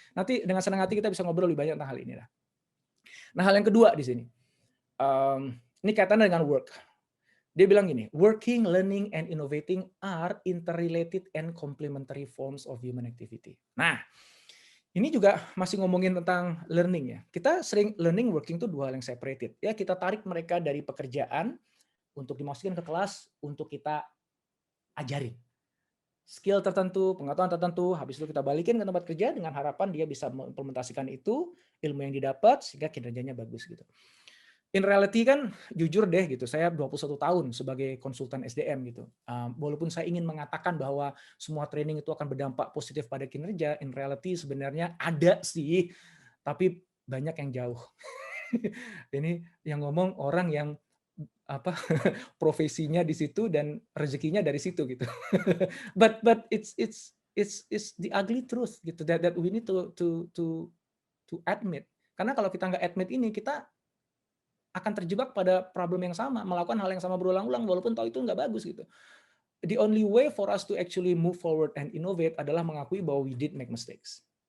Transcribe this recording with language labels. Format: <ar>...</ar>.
<id>Nanti dengan senang hati kita bisa ngobrol lebih banyak tentang hal ini. Nah hal yang kedua di sini. Ini kaitannya dengan work. Dia bilang gini,</id> <en>working, learning, and innovating are interrelated and complementary forms of human activity.</en> <id>Nah, ini juga masih ngomongin tentang learning ya. Kita sering learning, working itu dua hal yang separated. Ya, kita tarik mereka dari pekerjaan untuk dimasukin ke kelas untuk kita ajarin. Skill tertentu, pengetahuan tertentu, habis itu kita balikin ke tempat kerja dengan harapan dia bisa mengimplementasikan itu, ilmu yang didapat sehingga kinerjanya bagus gitu.</id> <en>In reality</en> <id>kan jujur deh gitu, saya 21 tahun sebagai konsultan SDM gitu. Walaupun saya ingin mengatakan bahwa semua training itu akan berdampak positif pada kinerja,</id> <en>in reality</en> <id>sebenarnya ada sih, tapi banyak yang jauh. Ini yang ngomong orang yang profesinya di situ dan rezekinya dari situ gitu.</id> <en>but it's the ugly truth</en> <id>gitu</id> <en>that we need to admit.</en> <id>Karena kalau kita nggak admit ini, kita akan terjebak pada problem yang sama, melakukan hal yang sama berulang-ulang walaupun tahu itu nggak bagus gitu.</id> <en>The only way for us to actually move forward and innovate</en> <id>adalah mengakui bahwa</id> <en>we did make mistakes.</en>